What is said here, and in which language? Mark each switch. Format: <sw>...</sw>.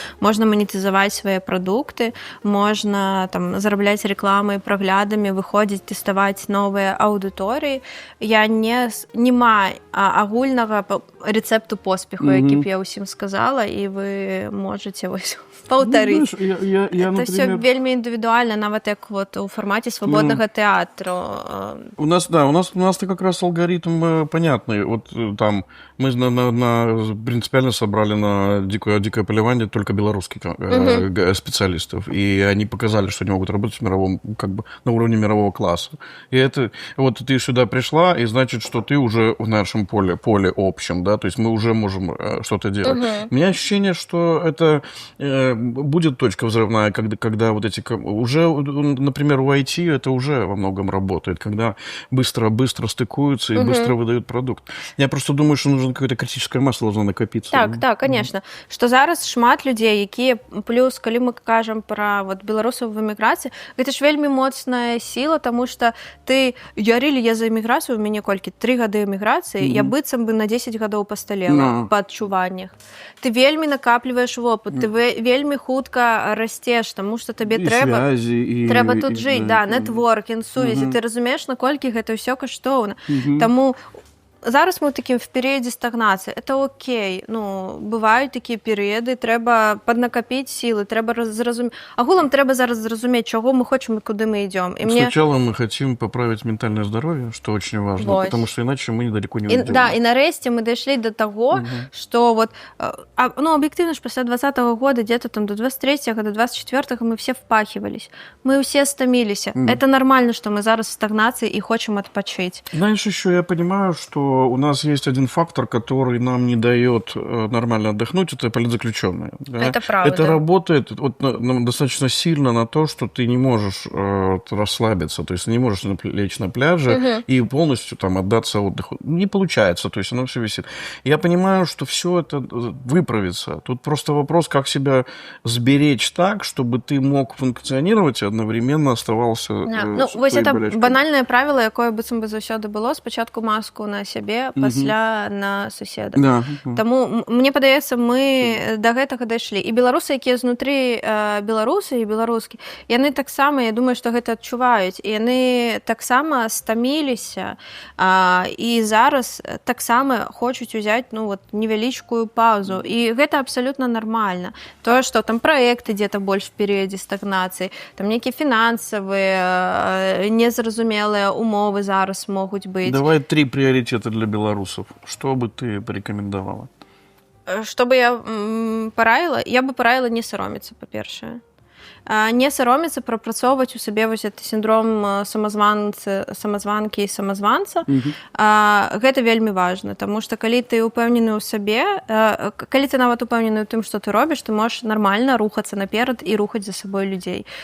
<be>Можна манетызаваць свае прадукты, можна там зарабляць рэкламай, праглядамі, выходзіць, тэставаць новыя аўдыторыі. Я няма агульнага рэцэпту поспеху, які б я ўсім сказала, і вы можаце вось паўтарыць.</be> <ru>Это все</ru> <be>вельмі індывідуальна,</be> <ru>нават як вот у формате свободного театра. У нас как раз алгоритм понятный. Вот там мы принципиально собрали на дикое поливание только белорусских специалистов, и они показали, что они могут работать в мировом, как бы на уровне мирового класса. И это вот ты сюда пришла, и значит, что ты уже в нашем поле общем, да, то есть мы уже можем что-то делать. У меня ощущение, что это будет точка взрывная, когда вот эти... Уже, например, у IT это уже во многом работает, когда быстро стыкуются и быстро выдают продукт. Я просто думаю, что нужно какое-то критическое масло должно накопиться. Так, так, конечно.</ru> <be>Что зараз шмат людей, якія, плюс, калі мы кажам про вот беларусаў в эміграцыі, гэта ж вельмі моцная сила, тому что ты... Я за эміграцыю, у мяне колькі? 3 гады эміграцыі, я быццам бы на 10 гадоў пасталела па адчуваннях. Ты вельмі накапліваеш вопыт, ты вельмі хутка расцеш, тому что табе трэба тут жыць, да, нетворкінг, сувязі, ты разумееш, наколькі гэта ўсё каштоўна. Таму зараз мы ў такім в перыядзе стагнацыі.</be> <ru>Это окей.</ru> <be>Ну, бываюць такія перыяды, трэба паднакапіць сілы, трэба зразумець. Агулам трэба зараз зразумець, чаго мы хочам і куды мы идём. И</be> <ru>сначала мы хотим поправить ментальное здоровье, что очень важно, вот. Потому что иначе мы недалеко не уйдем. Да, и нарэшце мы дошли до того, что вот, ну, объективно ж после 20-го года, где-то там до 23-го, до 24-го мы все впахивались. Мы все стомились. Это нормально, что мы зараз в стагнации и хотим отпочить. Знаешь, еще я понимаю, что у нас есть один фактор, который нам не дает нормально отдохнуть, это политзаключенные. Да? Это правда. Это работает вот, достаточно сильно на то, что ты не можешь расслабиться, то есть ты не можешь лечь на пляже и полностью там отдаться отдыху. Не получается, то есть оно все висит. Я понимаю, что все это выправится. Тут просто вопрос, как себя сберечь так, чтобы ты мог функционировать и одновременно оставался... Ну, вот это банальное правило,</ru> <be>якое быццам бы заўсёды было, спачатку маску на себе сябе, пасля на суседа.</be> <ru>Да.</ru> <be>Таму мне падаецца, мы да гэтага дайшлі. І беларусы, якія знутры беларусы і беларускі, яны таксама, я думаю, што гэта адчуваюць. І яны таксама стаміліся і зараз таксама хочуць узяць невялічкую паузу. І гэта абсалютна нармальна. Тое, што там праект ідзе больш в перыядзе стагнацыі, там нейкія фінансавыя, незразумелыя умовы зараз могуць быць.</be> <ru>Давай 3 приоритета для белорусов. Что бы ты порекомендовала?</ru> <be>Что бы я параіла? Я бы параіла не саромецца, па-першае. Не саромецца прапрацоўваць у сабе вось гэты сіндром самазванкі і самазванца. Гэта вельмі важна, таму што калі ты ўпэўнены ў сабе, калі ты нават упэўнены ў тым, што ты робіш, ты можаш нармальна рухацца наперад і рухаць за сабой людзей.</be>